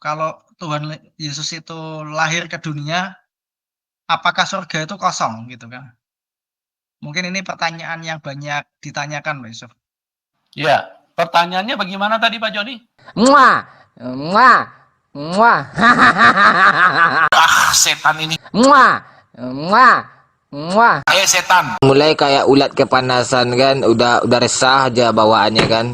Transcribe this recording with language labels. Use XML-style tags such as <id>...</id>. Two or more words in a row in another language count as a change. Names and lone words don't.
<id>Kalau Tuhan Yesus itu lahir ke dunia, apakah surga itu kosong gitu kan? Mungkin ini pertanyaan yang banyak ditanyakan Pak Yusuf. Ya, pertanyaannya bagaimana tadi Pak Joni? Muah, muah, muah, Setan ini. muah, muah, muah. Setan. Mulai kayak ulat kepanasan kan, udah resah aja bawaannya kan.</id>